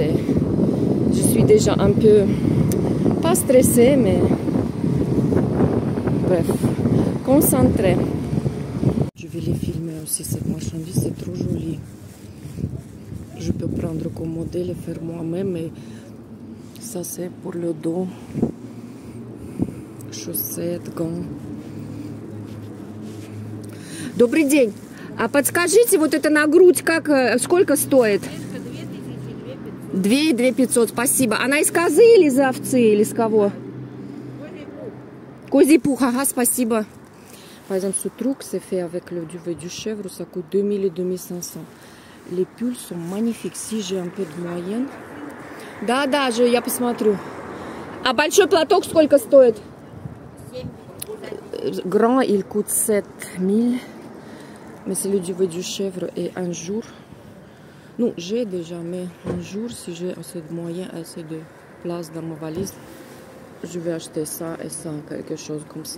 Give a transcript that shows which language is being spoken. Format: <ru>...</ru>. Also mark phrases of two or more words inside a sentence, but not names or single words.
<fr>Et je suis déjà un peu, pas stressée, mais bref, concentrée. Je vais les filmer aussi, cette marchandise, c'est trop joli. Je peux prendre comme modèle et faire moi-même, mais ça c'est pour le dos. Chaussettes, gants.</fr> <ru>Добрый день. А подскажите, вот это на грудь, сколько стоит? 2500, спасибо. Она из козы или из овцы, или из кого? Козий пух, ага, спасибо.</ru> <fr>Par exemple, ce truc, c'est fait avec le duvet du chèvre, ça coûte 2000 et 2500. Les pulls sont magnifiques. Si j'ai un peu de moyenne.</fr> <ru>Да, я посмотрю. А большой платок сколько стоит?</ru> <fr>Grand, il coûte 7000. Mais c'est le duvet du chèvre et un jour. Non, j'ai déjà, mais un jour, si j'ai assez de moyens, assez de place dans ma valise, je vais acheter ça et ça, quelque chose comme ça.</fr>